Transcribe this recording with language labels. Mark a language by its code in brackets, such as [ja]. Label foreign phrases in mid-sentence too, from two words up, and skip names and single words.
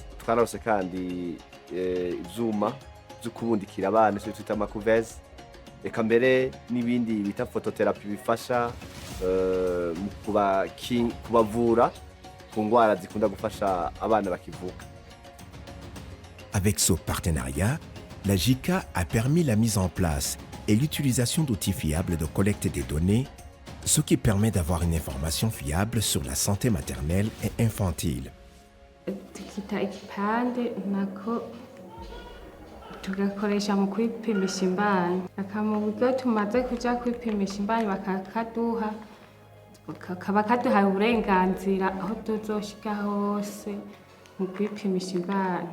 [rn] Twararose kandi ivyuma vyo kubundikira abana cyo twita makuveze, eka mbere n'ibindi bita phototherapy bifasha mu kubavura ku ngwara zikunda gufasha abana bakivuka. [fr] Avec ce partenariat, la JICA a permis la mise en place et l'utilisation d'outils fiables de collecte des données, ce qui permet d'avoir une information fiable sur la santé maternelle et infantile. [rn] Tukita igipande nako tugakoresha mu kwipimisha imbanyi, mu buryo tumaze kuja kwipimisha imbanyi bakakaduha, kaba kaduhaye uburenganzira aho tuzoshika hose mu kwipimisha imbanyi.